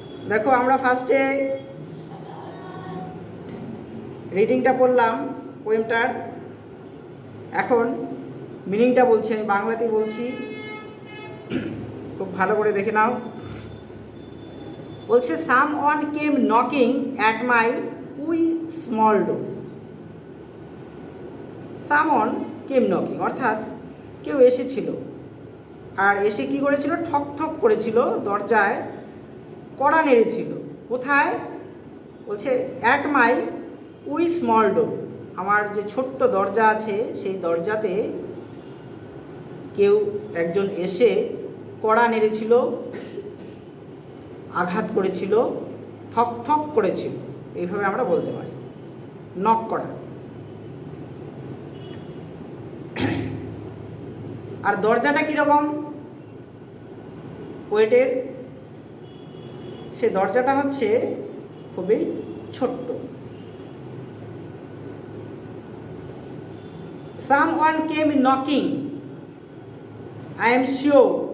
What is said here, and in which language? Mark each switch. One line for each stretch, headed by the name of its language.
Bangla: দেখো, আমরা ফার্স্টে রিডিংটা পড়লাম পোয়েমটার, এখন মিনিংটা বলছি, আমি বাংলাতেই বলছি, খুব ভালো করে দেখে নাও।
English: বলছে, someone came knocking at my wee small door. someone came knocking
Bangla: অর্থাৎ কেউ এসেছিল, আর এসে কি করেছিল, ঠক ঠক করেছিল, দরজায় কড়া নেড়েছিল। কোথায়? বলছে
English: at my wee small door,
Bangla: আমার যে ছোট্ট দরজা আছে সেই দরজাতে কেউ একজন এসে কড়া নেড়েছিল, আঘাত করেছিল, ঠক ঠক করেছিল, এইভাবে আমরা বলতে পারি, নক করা। আর দরজাটা কীরকম পোয়েটের, সে দরজাটা হচ্ছে খুবই ছোট্ট।
English: Someone came knocking, I am sure.